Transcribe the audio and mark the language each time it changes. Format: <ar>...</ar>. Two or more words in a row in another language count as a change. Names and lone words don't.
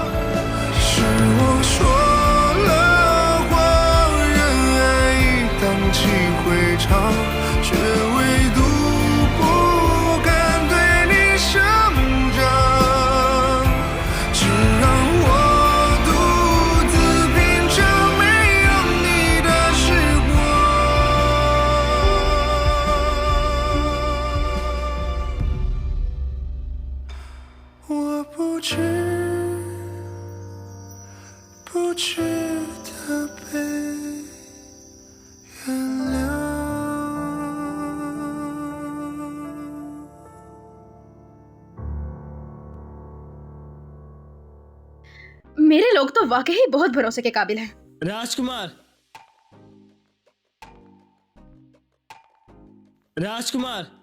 <zh>是我说了谎，任爱已荡气回肠，却唯独不敢对你声张，只让我独自品尝没有你的时光。我不值得被原谅。</zh> <hi>मेरे लोग तो वाकई बहुत भरोसे के काबिल हैं। राजकुमार, राजकुमार,</hi>